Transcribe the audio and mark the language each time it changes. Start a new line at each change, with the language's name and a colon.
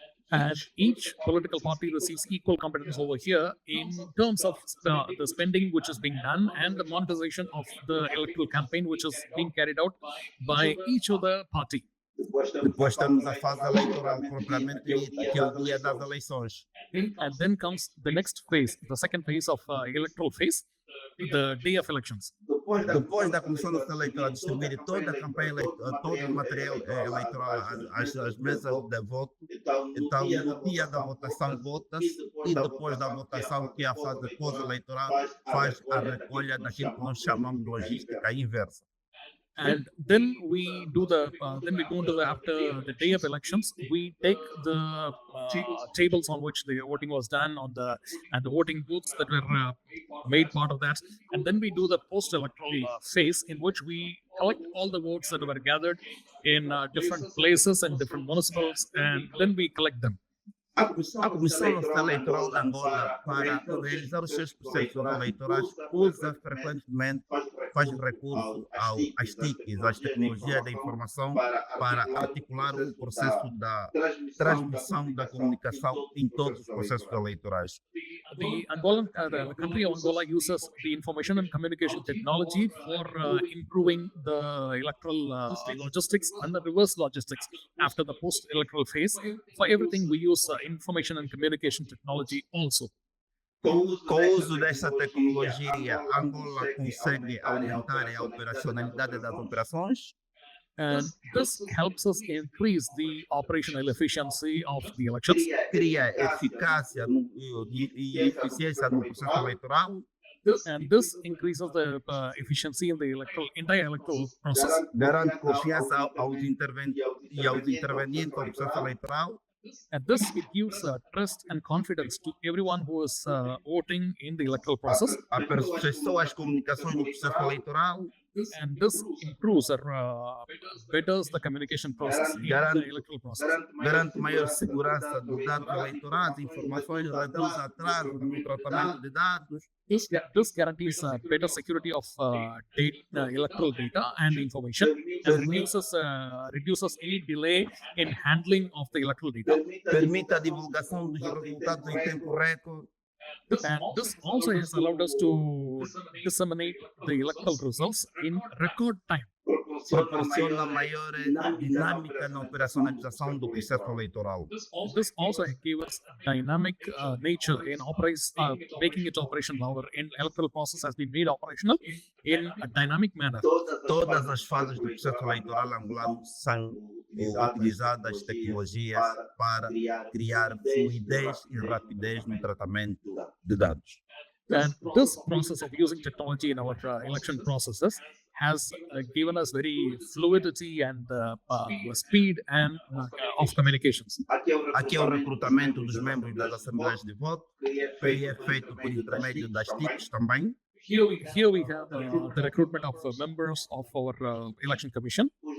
English: And each political party receives equal competence over here in terms of the spending which is being done and the monetization of the electoral campaign which is being carried out by each of the party.
Portuguese: Depois temos a fase eleitoral propriamente dita, que é o dia das eleições.
English: And then comes the next phase, the second phase of electoral phase, the day of elections.
Portuguese: Depois da Comissão Nacional Eleitoral distribuir toda a campanha eleitoral, todo o material eleitoral às mesas de voto, então no dia da votação vota-se e depois da votação, que é a fase pós-eleitoral, faz a recolha daquilo que nós chamamos de logística inversa.
English: And then we do after the day of elections, we take the tables on which the voting was done and the voting booths that were made part of that, and then we do the post-electoral phase in which we collect all the votes that were gathered in different places and different municipals, and then we collect them.
Portuguese: A Comissão Nacional Eleitoral de Angola, para realizar os seus processos eleitorais, usa frequentemente, faz recurso às TICs, às tecnologias da informação, para articular o processo da transmissão da comunicação em todos os processos eleitorais.
English: The country of Angola uses the information and communication technology for improving the electoral logistics and the reverse logistics after the post-electoral phase. For everything, we use information and communication technology also.
Portuguese: Com o uso dessa tecnologia, Angola consegue aumentar a operacionalidade das operações.
English: And this helps us increase the operational efficiency of the elections.
Portuguese: Cria eficácia e eficiência no processo eleitoral.
English: And this increases the efficiency in the entire electoral process.
Portuguese: Garante confiança aos intervenientes ao processo eleitoral.
English: And this gives trust and confidence to everyone who is voting in the electoral process.
Portuguese: Aperfeiçoa as comunicações no processo eleitoral.
English: And this improves or betters the communication process in the electoral process.
Portuguese: Garante maior segurança dos dados eleitorais, informações, reduz atraso no tratamento de dados.
English: This guarantees better security of electoral data and information, and reduces any delay in handling of the electoral data.
Portuguese: Permite a divulgação dos resultados em tempo recorde.
English: And this also has allowed us to disseminate the electoral results in record time.
Portuguese: proporciona maior dinâmica na operacionalização do processo eleitoral.
English: This also gave us dynamic nature in making it operational. Our electoral process has been made operational in a dynamic manner.
Portuguese: Todas as fases do processo eleitoral angolano são utilizadas tecnologias para criar fluidez e rapidez no tratamento de dados.
English: And this process of using technology in our election processes has given us very fluidity and speed and of communications.
Portuguese: Aqui é o recrutamento dos membros das assembleias de voto, que é feito por intermédio das TICs também.
English: Here we have the recruitment of members of our election commission.